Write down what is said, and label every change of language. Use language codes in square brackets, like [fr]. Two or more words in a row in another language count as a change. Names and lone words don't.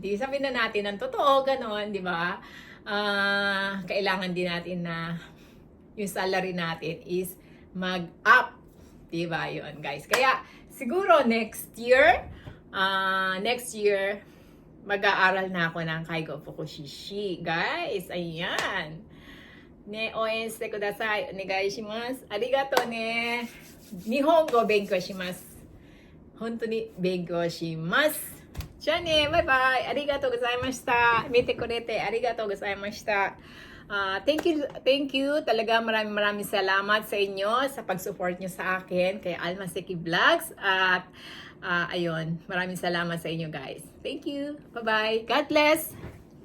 [tl] Di sabihin na natin ang totoo, ganon, di ba? Kailangan din natin na yung salary natin is mag-up. Di ba? Yun, guys. Kaya, siguro next year, mag-aaral na ako ng Kaigo Fukushishi. Guys, ayan. [ja] ね、応援してください。お願いします. ありがとうね. 日本語勉強します. 本当に勉強します。じゃあね、バイバイ。ありがとうございました。見てくれてありがとうございました。 [en] Thank you. [tl] Talaga maraming salamat sa inyo sa pag-support nyo sa akin kay Alma Seki Vlogs. At ayun, maraming salamat sa inyo guys. [en] Thank you. Bye-bye. God bless.